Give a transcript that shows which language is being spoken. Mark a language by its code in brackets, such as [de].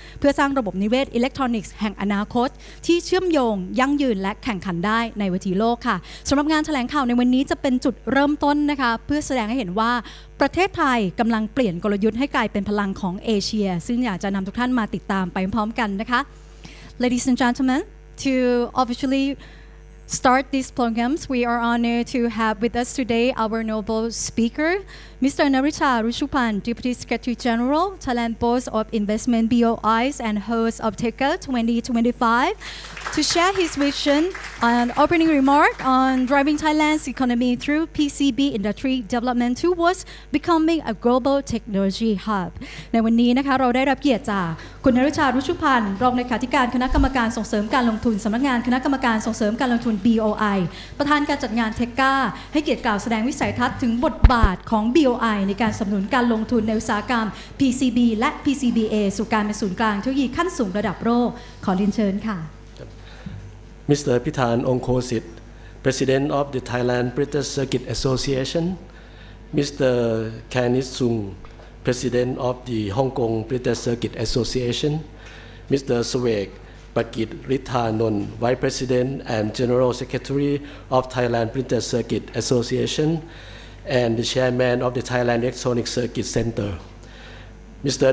[th] เพื่อสร้างระบบนิเวศอิเล็กทรอนิกส์แห่งอนาคตที่เชื่อมโยงยั่งยืนและแข่งขันได้ในเวทีโลกค่ะสำหรับงานแถลงข่าวในวันนี้จะเป็นจุดเริ่มต้นนะคะเพื่อแสดงให้เห็นว่าประเทศไทยกำลังเปลี่ยนกลยุทธ์ให้กลายเป็นพลังของเอเชียซึ่งอยากจะนำทุกท่านมาติดตามไปพร้อมกันนะคะ [en] Ladies and gentlemen, to officially start these programs, we are honored to have with us today our noble speaker, Mr. Narita Rushupan, Deputy Secretary General, Thailand Board of Investment BOIs and host of THECA 2025, to share his vision and opening remark on driving Thailand's economy through PCB industry development towards becoming a global technology hub. [th] ในวันนี้นะคะเราได้รับเกียรติจากคุณนฤชา รุชุพันธ์รองเลขาธิการคณะกรรมการส่งเสริมการลงทุนสำนักงานคณะกรรมการส่งเสริมการลงทุน BOI ประธานการจัดงาน THECA ให้เกียรติกล่าวแสดงวิสัยทัศน์ถึงบทบาทของ BOI ในการสนับสนุนการลงทุนในอุตสาหกรรม PCB และ PCBA สู่การเป็นศูนย์กลางเทคโนโลยีขั้นสูงระดับโลกขอเรียนเชิญค่ะ [en] Mr. Pithan Ongkosit, President of the Thailand Printed Circuit Association, Mr. Kanis Sung, President of the Hong Kong Printed Circuit Association, Mr. Swek Pakit Rithanon, Vice President and General Secretary of Thailand Printed Circuit Association, and the Chairman of the Thailand Electronic Circuit Center. Mr.